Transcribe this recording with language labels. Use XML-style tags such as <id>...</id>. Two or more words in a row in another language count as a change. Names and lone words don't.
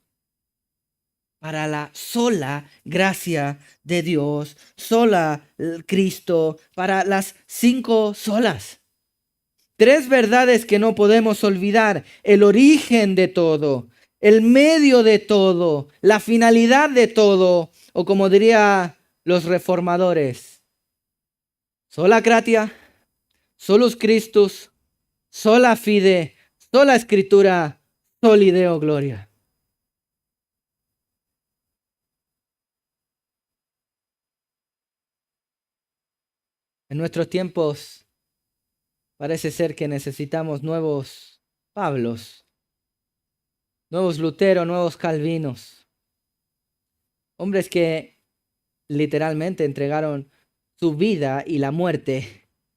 <es>Para la sola gracia de Dios, sola Cristo, para las 5 solas. Tres verdades que no podemos olvidar: el origen de todo, el medio de todo, la finalidad de todo, o como diría los reformadores,</es> <la>sola gratia, solus Christus, sola fide, sola escritura, soli Deo gloria.</la> <es>En nuestros tiempos parece ser que necesitamos nuevos Pablos, nuevos Lutero, nuevos Calvinos, hombres que literalmente entregaron su vida y la muerte,</es>